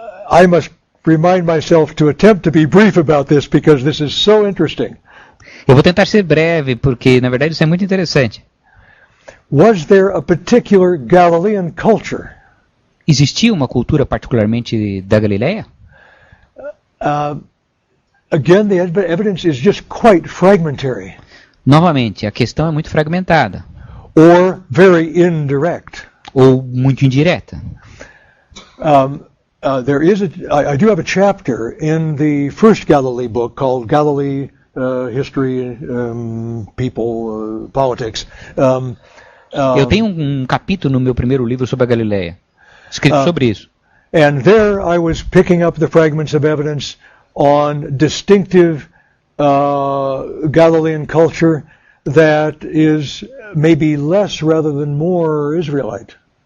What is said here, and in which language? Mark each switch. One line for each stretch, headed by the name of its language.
English: I must remind myself to attempt to be brief about this because this is so interesting.
Portuguese: Eu vou tentar ser breve porque na verdade isso é muito interessante.
English: Was there a particular Galilean culture?
Portuguese: Existia uma cultura particularmente da Galileia?
English: Again, the evidence is just quite fragmentary.
Portuguese: Novamente, a questão é muito fragmentada.
English: Or very indirect.
Portuguese: Ou muito indireta.
English: I do have a chapter in the first Galilee book called Galilee History, People, Politics.
Portuguese: Eu tenho um capítulo no meu primeiro livro sobre a Galileia, escrito sobre isso.
English: And there I was picking up the fragments of evidence on distinctive Galilean culture that is maybe less rather than more Israelite.